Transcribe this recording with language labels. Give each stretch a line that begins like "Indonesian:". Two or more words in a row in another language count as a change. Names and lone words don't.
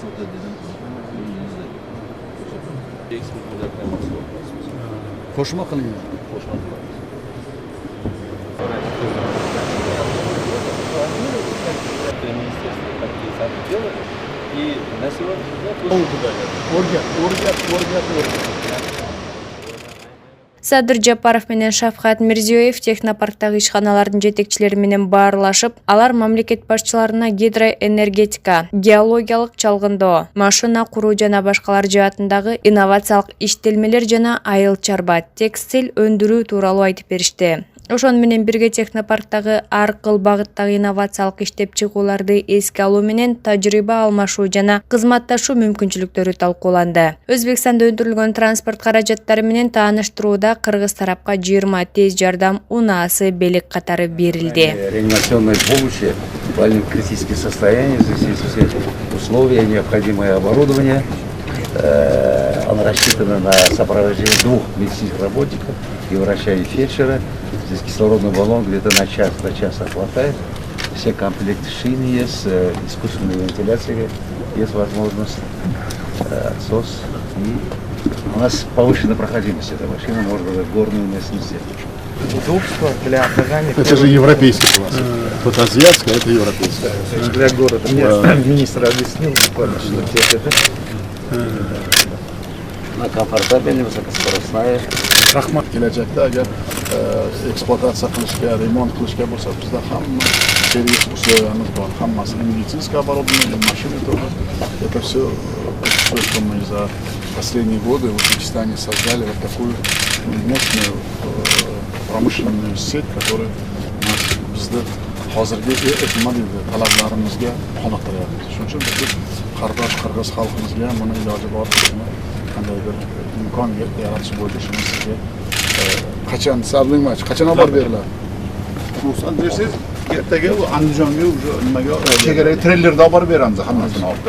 Turkish: Hoşuma kılıyor.
Russian: И на сегодняшний
Kyrgyz: Садыр Жапаров менен Шавкат Мирзиёев технопарктагы ишканалардын жетекчилери менен баарлашып, алар мамлекет башчыларына гидроэнергетика, геологиялык чалгындоо, машина куруу жана башкалар жаатындагы инновациялык иштелмелер жана айыл чарба, текстиль өндүрүү тууралуу айтып беришти. Ошону менен бирге технопарктагы ар кыл багыттагы инновациялык иштеп чыгууларды эске алуу менен тажрыйба алмашуу жана кызматташуу мүмкүнчүлүктөрү талкууланды. Өзбекстанда өндүрүлгөн транспорт каражаттары менен тааныштырууда кыргыз тарапка 20 тез жардам унаасы белек катары берилди.
Russian: Реанимационной помощи в больном критическом состоянии, здесь есть все условия, необходимое оборудование. Оно рассчитано на сопровождение 2 медицинских работников и врача и фельдшера. Здесь кислородный баллон где-то на час хватает. Все комплекты шины есть, искусственная вентиляция, есть возможность отсос. И у нас повышенная проходимость этой машины, можно в горную местность. Удобство для оказания... Это же европейский класс. Вот азиатская, это европейская. Для города. Мне министр объяснил буквально, что это... Она комфортабельная, высокоскоростная.
Uzbek: Rahmat kelajakda agar ekspluatatsiya qilishga, remont qilishga bo'lsa, bizda hamma servis условияmiz bor.
Russian: Hammasi медицинское оборудование, машины тоже. Это все, что мы за последние годы в Узбекистане создали вот такую мощную промышленную сеть, которая нас
Uzbek: bizda hozirgi nima deydi, talablarimizga qoniqtiryapti. Shuning uchun biz qardosh qirg'iz xalqimizga ham buni iloji boricha qandaydir imkon yaratish bo'yicha shuni sizga qachon sabringmachi, qachon olib beriladi? Ruxsat bersangiz, ertaga Andijonga nimaga chegaraga treylerda olib beramiz hammasini olib.